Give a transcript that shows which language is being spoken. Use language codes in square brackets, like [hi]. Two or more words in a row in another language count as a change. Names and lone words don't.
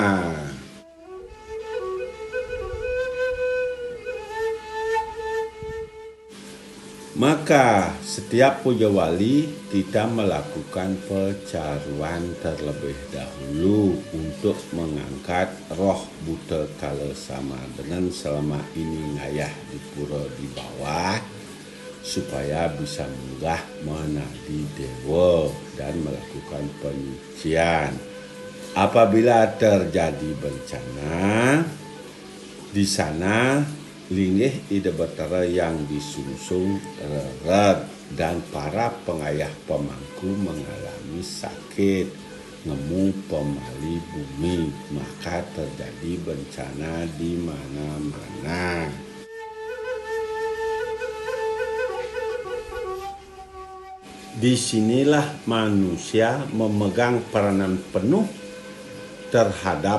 [id] Maka setiap puja wali kita melakukan pecaruan terlebih dahulu untuk mengangkat roh buta kala sama dengan selama ini ngayah di pura di bawah, supaya bisa munggah menadi dewa dan melakukan penyucian. Apabila terjadi bencana di sana, [ban] linggih ide betara [id] yang disungsung reret dan para pengayah pemangku mengalami sakit ngemu pemali bumi, maka terjadi bencana di mana-mana. Disinilah manusia memegang peranan penuh terhadap